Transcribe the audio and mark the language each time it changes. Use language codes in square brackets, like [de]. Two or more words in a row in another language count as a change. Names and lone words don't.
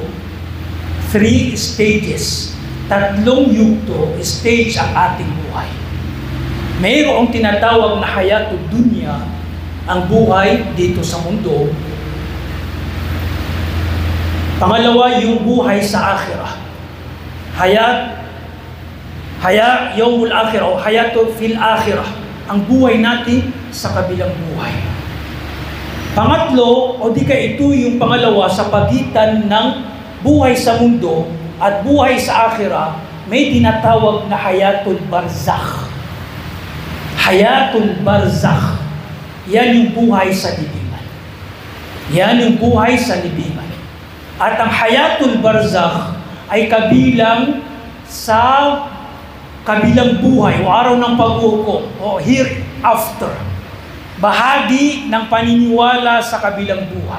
[en] 3 stages. [tl] 3 yugto, stage ang ating buhay. Mayroong tinatawag na [ar] حياة الدنيا, [tl] ang buhay dito sa mundo. Pangalawa, yung buhay sa akhirah. [ar] يوم الآخرة أو الحياة في الآخرة. [tl] Ang buhay natin sa kabilang buhay. Pangatlo, o di ka ito yung pangalawa sa pagitan ng buhay sa mundo at buhay sa akhirah, may tinatawag na [ar] حياة البرزخ. حياة البرزخ. [tl] Yan yung buhay sa libingan. Yan yung buhay sa libingan. At ang [ar] حياة البرزخ [tl] ay kabilang sa kabilang buhay o araw ng paghukom o hereafter. Bahagi ng paniniwala sa kabilang buhay.